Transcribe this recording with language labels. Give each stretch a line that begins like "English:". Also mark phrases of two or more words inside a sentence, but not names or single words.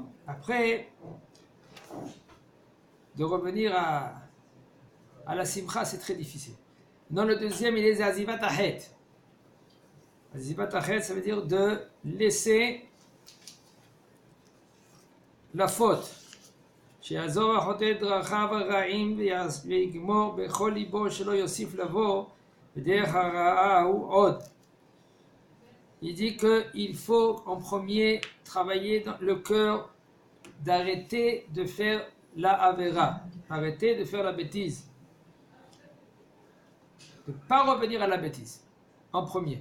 French: Après, de revenir à la simcha, c'est très difficile. Dans le deuxième, il est
Hebrew: עזיבת החטא. עזיבת החטא,
French: ça veut dire de laisser la faute.
Hebrew: שיעזוב החוטא דרכיו הרעים ויגמור בכל ליבו שלא יוסיף לבוא בדרך הרעה הוא עוד.
French: Il dit qu'il faut en premier travailler dans le cœur d'arrêter de faire la avera, arrêter de faire la bêtise, de ne pas revenir à la bêtise en premier.